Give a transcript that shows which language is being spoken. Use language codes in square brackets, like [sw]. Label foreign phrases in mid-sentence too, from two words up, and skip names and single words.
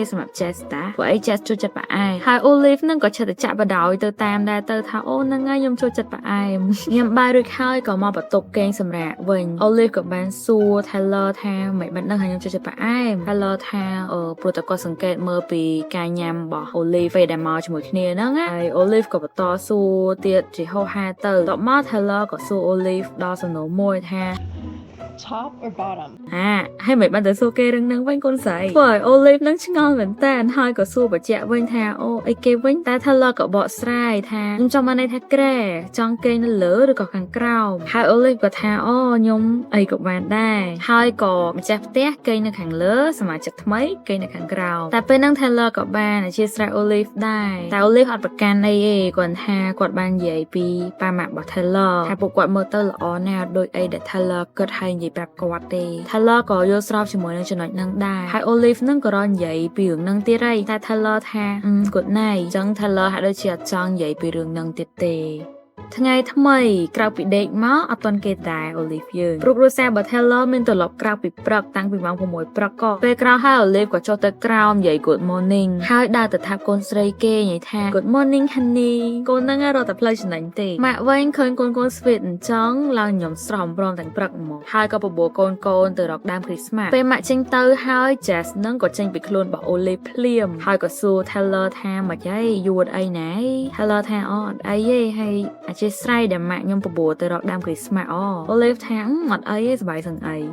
[km] សម្រាប់ Jess តាព្រោះអី Jess ចូលចិត្តបង្អែមហើយ Olive ហ្នឹងក៏ចេះតែចាក់បដ យទៅតាមដែរទៅថាហ្នឹងហើយខ្ញុំចូលចិត្តបង្អែមញ៉ាំបាយរួចហើយក៏មកបន្ទប់គេងសម្រាប់វិញ Olive ក៏បានសួរ Taylor ថាមិនបានដឹងថាខ្ញុំចូលចិត្តបង្អែម Taylor ថាព្រោះតែគាត់សង្កេតមើលពីការញ៉ាំរបស់ Olive ពេលដែលមកជាមួយគ្នាហ្នឹងហើយ Olive ក៏បន្តសួរទៀតជាហោហាទៅតបមក Taylor ក៏សួរ Olive ដល់សំណួរមួយថា [en] top or bottom [km] ហើយមិនបានទៅសួរគេរឿងហ្នឹងវិញកូនស្រីព្រោះ Olive នឹងឆ្ងល់មែនតើហើយក៏សួរបញ្ជាក់វិញថាអីគេវិញតែ Taylor ក៏បកស្រាយថាខ្ញុំចង់បានន័យថាក្រែចង់គេងនៅលើឬក៏ខាងក្រោមហើយ Olive ក៏ថាខ្ញុំអីក៏បានដែរហើយក៏ម្ចាស់ផ្ទះគេងនៅខាងលើសមាជិកថ្មីគេងនៅខាងក្រោមតែ ពេលហ្នឹង Taylor ក៏បានអធិស្ឋាន Olive ដែរតែ Olive អត់ប្រកាន់អីទេគាត់ថាគាត់បាននិយាយពីប៉ាម៉ាក់របស់ Taylor ថាពួកគាត់មើលទៅល្អណាស់ដូចអីដែល Taylor គិតហើយនិយាយប្រាប់គាត់ទេ Taylor ក៏យល់ស្របជាមួយនឹងចំណុចហ្នឹងដែរ ហើយ Olive ហ្នឹងក៏រកនិយាយពីរឿងហ្នឹងទៀតហើយតែ Taylor ថា [en] good night [km] អញ្ចឹង Taylor ហាក់ដូចជាអត់ចង់និយាយពីរឿងហ្នឹងទៀតទេថ្ងៃថ្មីក្រៅពីដេកមកអត់ទាន់គេដែរ Olive យើងព្រោះគ្រួសាររបស់ Taylor មានទម្លាប់ក្រៅពីព្រឹកតាំងពីម៉ោង 6 ព្រឹកក៏ពេលក្រោយហើយ Olive ក៏ចុះទៅក្រោមនិយាយ [en] good morning [km] ហើយ ដើរទៅថាកូនស្រីគេនិយាយថា [en] good morning honey [km] កូនហ្នឹងរត់តែផ្លូវចំណេញទេម៉ាក់វិញឃើញកូនស្វីតអញ្ចឹងឡើងញោមស្រស់ព្រមទាំងព្រឹកហ្មងហើយក៏បបួលកូនទៅរកដើម Christmas ពេលម៉ាក់ចេញទៅហើយ Jess ហ្នឹងក៏ចេញពីខ្លួនរបស់ Olive ភ្លាមហើយក៏សួរ Taylor ថាមិនអីយួតអីណែ Taylor ថាអត់អីទេហើយអធិស្ឋានដែលម៉ាក់ខ្ញុំបបួលទៅរកដើម Christmas Olive ថាអត់អីទេសប្បាយសឹងអី